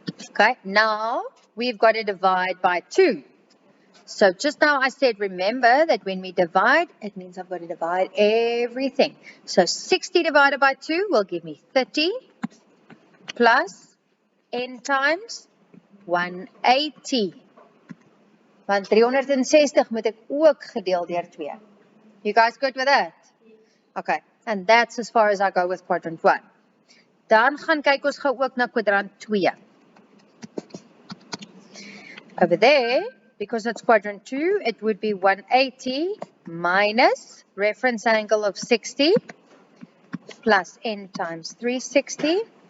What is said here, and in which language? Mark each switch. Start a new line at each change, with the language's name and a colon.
English: Okay, now we've got to divide by 2. So just now I said, remember that when we divide, it means I've got to divide everything. So 60 divided by 2 will give me 30 plus n times 180.
Afrikaans: Want 360 moet ek ook gedeel deur 2.
English: You guys good with that? Okay, and that's as far as I go with quadrant 1.
Afrikaans: Dan gaan kyk ons gou ook na kwadrant 2.
English: Over there, because it's quadrant 2, it would be 180 minus reference angle of 60 plus n times 360.